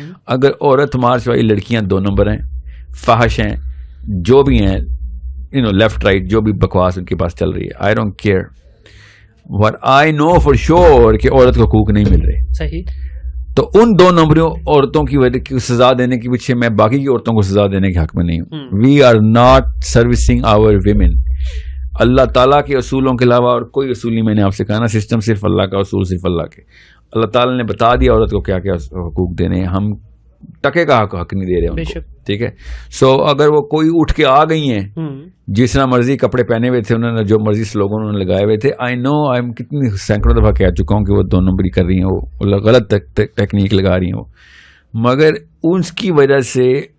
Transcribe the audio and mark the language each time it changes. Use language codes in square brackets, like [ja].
[ur] اگر عورت مارچ والی لڑکیاں 2 نمبر ہیں, فحش ہیں, جو بھی ہیں, لیفٹ رائٹ جو بھی بکواس ان کے پاس چل رہی ہے, [en] I don't care. What I know for sure [ur] کہ عورت کو حقوق نہیں مل رہے. صحیح. تو ان 2 نمبروں عورتوں کی وجہ کی سزا دینے کے پیچھے میں باقی کی عورتوں کو سزا دینے کے حق میں نہیں ہوں. [en] We are not servicing our women. [ur] اللہ تعالیٰ کے اصولوں کے علاوہ اور کوئی اصول نہیں. میں نے آپ سے کہا نا, سسٹم صرف اللہ کا, اصول صرف اللہ کے. اللہ تعالیٰ نے بتا دیا عورت کو کیا کیا حقوق دینے, ہم ٹکے کا حق نہیں دے رہے ان کو, ٹھیک ہے. سو اگر وہ کوئی اٹھ کے آ گئی ہیں, جس طرح مرضی کپڑے پہنے ہوئے تھے انہوں نے, جو مرضی سلوگن انہوں نے لگائے ہوئے تھے, آئی نو, آئی کتنی سینکڑوں دفعہ کہہ چکا ہوں کہ وہ 2 نمبری کر رہی ہیں, وہ غلط ٹیکنیک لگا رہی ہیں وہ, مگر اس کی وجہ سے